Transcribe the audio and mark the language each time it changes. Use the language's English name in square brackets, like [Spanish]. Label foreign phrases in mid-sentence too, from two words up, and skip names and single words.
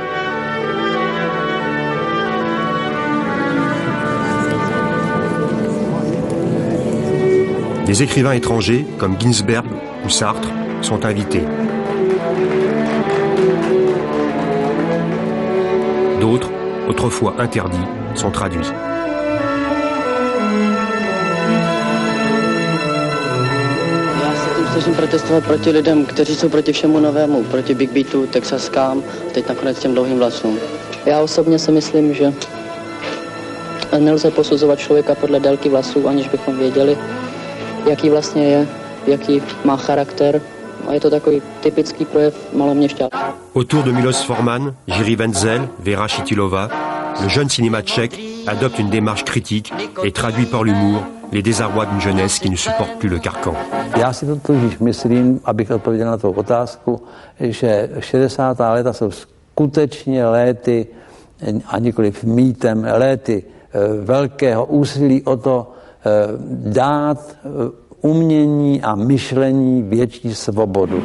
[French] Des écrivains étrangers, comme Ginsberg ou Sartre, sont invités. D'autres, autrefois interdits, sont traduits. [Czech] Já se tím snažím protestovat proti lidem, kteří jsou proti všemu novému, proti Big Beatu, texaskám, teď nakonec těm dlouhým vlasům. Já osobně si myslím, že nelze posuzovat člověka podle délky vlasů, aniž bychom věděli, jaký vlastně je, jaký má charakter. A je to takový typický projev maloměšťáka. [French] Autour de Milos Forman, Jiří Wenzel, Vera Chytilova, le jeune cinéma tchèque adopte une démarche critique et traduit par l'humour les désarrois d'une jeunesse qui ne supporte plus le carcan. [Czech] Já si to totiž myslím, abych odpověděl na tu otázku, že 60. léta jsou skutečně léty, a nikoliv mýtem, léty velkého úsilí o to dát umění a myšlení větší svobodu.